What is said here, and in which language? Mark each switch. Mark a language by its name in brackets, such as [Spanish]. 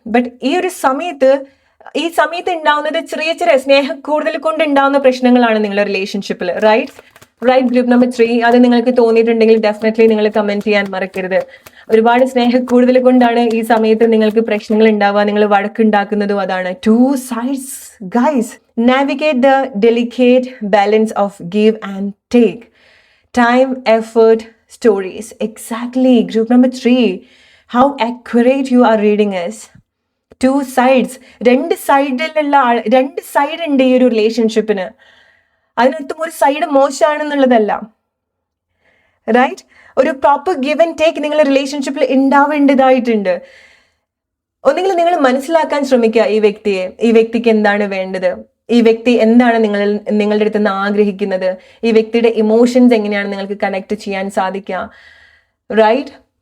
[Malayalam] But ഈ സമയത്ത് ഉണ്ടാവുന്നത് ചെറിയ ചെറിയ സ്നേഹം കൂടുതൽ കൊണ്ട് ഉണ്ടാവുന്ന പ്രശ്നങ്ങളാണ് നിങ്ങളുടെ റിലേഷൻഷിപ്പിൽ. റൈറ്റ് ഗ്രൂപ്പ് നമ്പർ 3 അത് നിങ്ങൾക്ക് തോന്നിയിട്ടുണ്ടെങ്കിൽ ഡെഫിനറ്റ്ലി നിങ്ങൾ കമന്റ് ചെയ്യാൻ മറക്കരുത്. ഒരുപാട് സ്നേഹം കൂടുതൽ കൊണ്ടാണ് ഈ സമയത്ത് നിങ്ങൾക്ക് പ്രശ്നങ്ങൾ ഉണ്ടാവുക, നിങ്ങൾ വഴക്കുണ്ടാക്കുന്നതും അതാണ്. [English] 2 sides guys, navigate the delicate balance of give and take, time, effort, stories. Exactly group number 3, how accurate you are reading is. 2 sides, [Malayalam] രണ്ട് സൈഡ് ഉണ്ട് ഈ ഒരു റിലേഷൻഷിപ്പിന്. അതിനർത്ഥം ഒരു സൈഡ് മോശമാണെന്നുള്ളതല്ല, റൈറ്റ്. ഒരു പ്രോപ്പർ ഗിവ് ആൻഡ് ടേക്ക് നിങ്ങൾ റിലേഷൻഷിപ്പിൽ ഉണ്ടാവേണ്ടതായിട്ടുണ്ട്. ഒന്നെങ്കിൽ നിങ്ങൾ മനസ്സിലാക്കാൻ ശ്രമിക്കുക ഈ വ്യക്തിക്ക് എന്താണ് വേണ്ടത്, ഈ വ്യക്തി എന്താണ് നിങ്ങളുടെ അടുത്ത് നിന്ന് ആഗ്രഹിക്കുന്നത്, ഈ വ്യക്തിയുടെ ഇമോഷൻസ് എങ്ങനെയാണ് നിങ്ങൾക്ക് കണക്ട് ചെയ്യാൻ സാധിക്കുക, റൈറ്റ്.